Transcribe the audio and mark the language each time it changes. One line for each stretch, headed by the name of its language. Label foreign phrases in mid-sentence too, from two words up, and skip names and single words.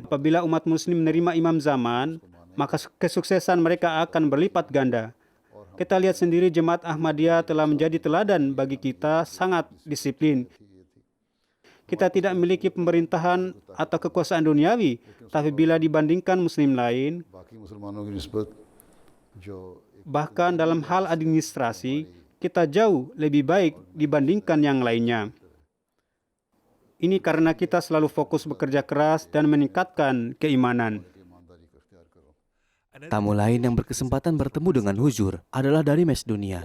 Indonesian: Apabila umat muslim menerima imam zaman, maka kesuksesan mereka akan berlipat ganda. Kita lihat sendiri jemaat Ahmadiyah telah menjadi teladan bagi kita, sangat disiplin. kita tidak memiliki pemerintahan atau kekuasaan duniawi, tapi bila dibandingkan muslim lain,
Urdu: باقی مسلمانوں کی نسبت جو
Indonesian: bahkan dalam hal administrasi, kita jauh lebih baik dibandingkan yang lainnya. Ini karena kita selalu fokus bekerja keras dan meningkatkan keimanan. Tamu lain yang berkesempatan bertemu dengan Huzur adalah dari Macedonia.